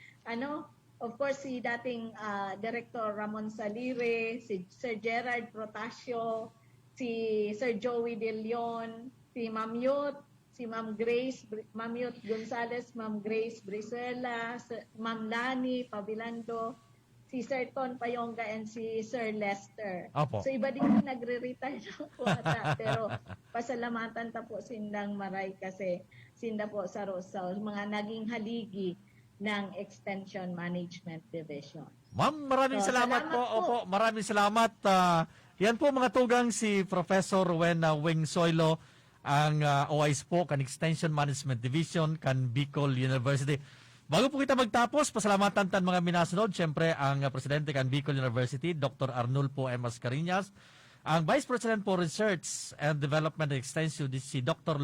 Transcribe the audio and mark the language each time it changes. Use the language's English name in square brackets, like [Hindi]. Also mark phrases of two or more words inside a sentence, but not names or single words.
[Filipino] Of course, si dating Director Ramon Salire, si Sir Gerard Protasio, si Sir Joey De Leon, si Ma'am Yot, si Ma'am Grace, Ma'am Yot Gonzales, Ma'am Grace Brizuela, Ma'am Lani Pavilando, si Sir Ton Payonga, and si Sir Lester. Opo. [Bikol] So iba din yung nagre-retire na po ata. Pero pasalamatan ta po sindang maray kasi sinda po sa Rosal, mga naging haligi ng Extension Management Division. [Filipino] Ma'am, maraming salamat po. [Bikol] Opo, maraming salamat. Yan po mga tugang si Professor Rowena Wing Soylo, ang OIS po kan Extension Management Division kan Bicol University. Bago po kita magtapos, pasalamatan tan mga minasunod. Siyempre, ang presidente kan Bicol University, Dr. Arnulfo M. Mascareñas, ang Vice President for Research and Development and Extension, si Dr.